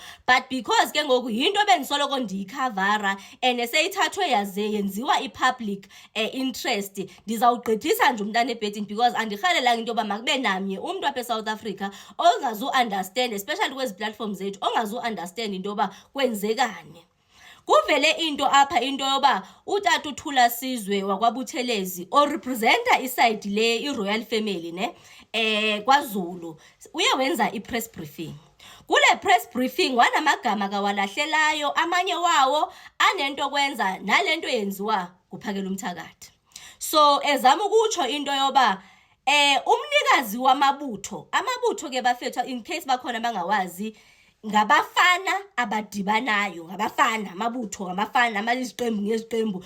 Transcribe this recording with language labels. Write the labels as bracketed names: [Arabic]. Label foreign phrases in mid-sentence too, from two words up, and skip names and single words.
[Xhosa] But because ke ngoku yinto bendisoloko ndiyikhavara and seyithathwe yaze yenziwa i- [English] public interest, [Xhosa] ndizawugqithisa nje umntana ebhedini because andirhalelanga into yoba makube namnye umntu apha eSouth Africa ongazu-understand, especially kwezi platforms zethu, ongazu-understand into yoba kwenzekani. Kuvele into apha into yoba utata uThulasizwe wakwaButhelezi orepresenta iside le i- [English] royal family [Xhosa] kwaZulu uye wenza i- [English] press briefing. [Xhosa] Kule [English] press briefing [Xhosa] wanamagama kawalahlelayo, amanye wawo anento kwenza nalento yenziwa kuPhakela uMthakathi. So ezama ukutsho into yoba umnikazi amabutho ke bafethu, [English] in case [Xhosa] bakhona bangawazi, ngabafana abadibanayo, ngabafana amabutho ngamafana amaliziqembu ngeziqembu.